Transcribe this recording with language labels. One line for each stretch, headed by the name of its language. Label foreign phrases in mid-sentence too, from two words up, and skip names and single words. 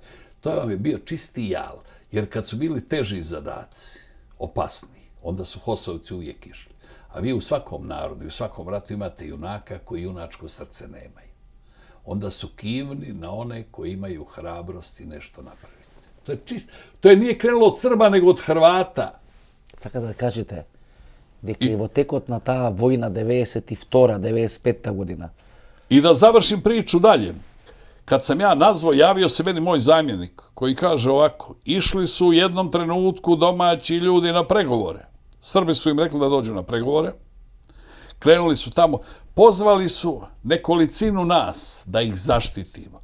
Croatian: To vam je bio čisti jal, jer kad su bili teži zadaci, opasni, onda su Hosovci uvijek išli. A vi u svakom narodu i u svakom ratu imate junaka koji junačko srce nemaju. Onda su kivni na one koji imaju hrabrost i nešto napraviti. To je čist, to je nije krenulo od Srba, nego od Hrvata.
Macedonian: Така да кажете, дека и во текот на таа војна 92-95 година.
Croatian: I da završim priču dalje. Kad sam ja nazvao, javio se meni moj zamjenik koji kaže ovako, išli su u jednom trenutku domaći ljudi na pregovore. Srbi su im rekli da dođu na pregovore. Krenuli su tamo, pozvali su nekolicinu nas da ih zaštitimo.